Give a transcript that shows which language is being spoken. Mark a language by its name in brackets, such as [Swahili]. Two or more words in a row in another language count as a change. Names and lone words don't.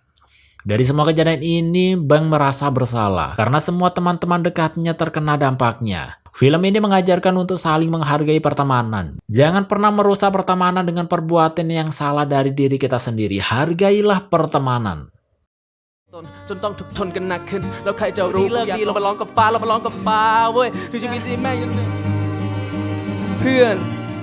[Indonesian] Dari semua kejadian ini, Beng merasa bersalah karena semua teman-teman dekatnya terkena dampaknya. Film ini mengajarkan untuk saling menghargai pertemanan. Jangan pernah merusak pertemanan dengan perbuatan yang salah dari diri kita sendiri. Hargailah pertemanan. [Thai] จนต้องทุกข์ทนกันหนักขึ้นแล้วใครจะรู้เลิกดีเรามาลองกับฟ้าเรามาลองกับฟ้าเว้ยคือชีวิตที่แม่งเพื่อน